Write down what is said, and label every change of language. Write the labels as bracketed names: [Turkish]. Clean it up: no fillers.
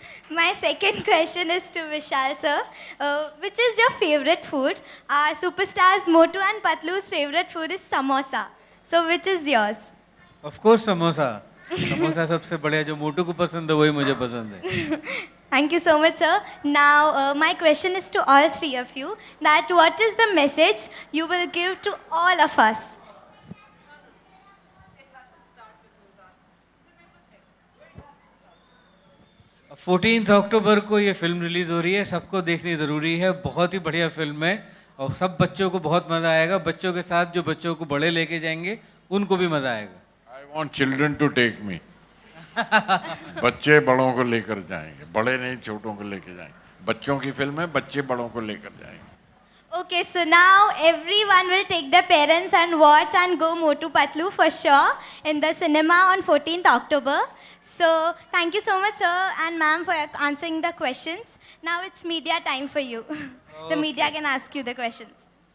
[English] My second question is to Vishal sir. Which is your favorite food? Our superstars Motu and Patlu's favorite food is samosa. So which is yours? [Hindi] Of course samosa samosa सबसे बढ़िया जो मोटू को पसंद है वही मुझे पसंद है [English] Thank you so much, sir. Now, my question is to all three of you that what is the message you will give to all of us? [Hindi] 14 अक्टूबर को ये फिल्म रिलीज हो रही है, सबको देखनी ज़रूरी है। बहुत ही बढ़िया फिल्म है और सब बच्चों को बहुत मज़ा आएगा। बच्चों के साथ जो बच्चों को बड़े लेके जाएंगे उनको भी मज़ा आएगा। [English] I want children to take me. [Hindi] बच्चे बड़ों को लेकर जाएंगे, बड़े नहीं छोटों को लेकर जाएंगे। बच्चों की फिल्म है, बच्चे बड़ों को लेकर जाएंगे। [English] Okay, so now everyone will take their parents and watch and go Motu Patlu for sure in the cinema on 14th October. So thank you so much, sir and ma'am, for answering the questions. Now it's media time for you. The media can ask you the questions.